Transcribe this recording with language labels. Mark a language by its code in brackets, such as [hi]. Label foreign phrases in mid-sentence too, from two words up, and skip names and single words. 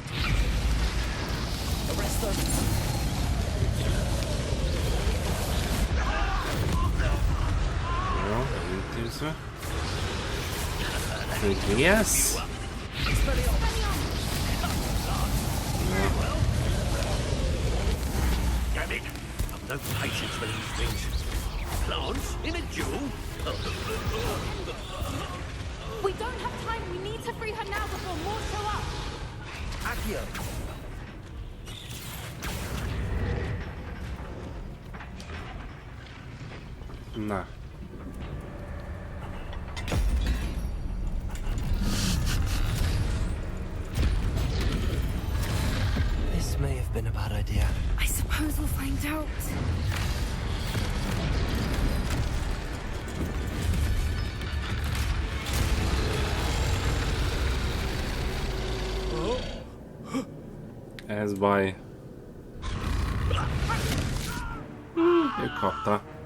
[en] Arrest them. [hu] Jó, elintézve. [en] Yes! Damn it! I've no patience for these things. Plants in a duel? We don't have time. We need to free her now before more show up. Accio. Na. This may have been a bad idea. I suppose we'll find out. [hu] Ez baj. Ő kapta.